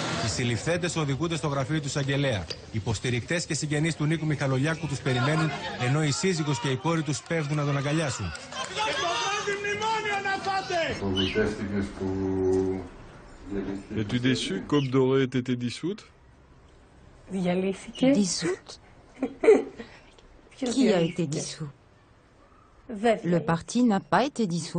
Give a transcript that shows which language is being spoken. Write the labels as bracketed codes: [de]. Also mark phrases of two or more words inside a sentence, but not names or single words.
[el] συλληφθέντες οδηγούνται στο γραφείο του εισαγγελέα. Υποστηρικτές και συγγενείς του Νίκου Μιχαλολιάκου τους περιμένουν, ενώ η σύζυγος και η κόρη τους πέφτουν να τον αγκαλιάσουν. [fr] Es-tu déçu qu'Aube Dorée ait été dissoute? Dissoute? Qui a été dissous? Le parti n'a pas été dissous.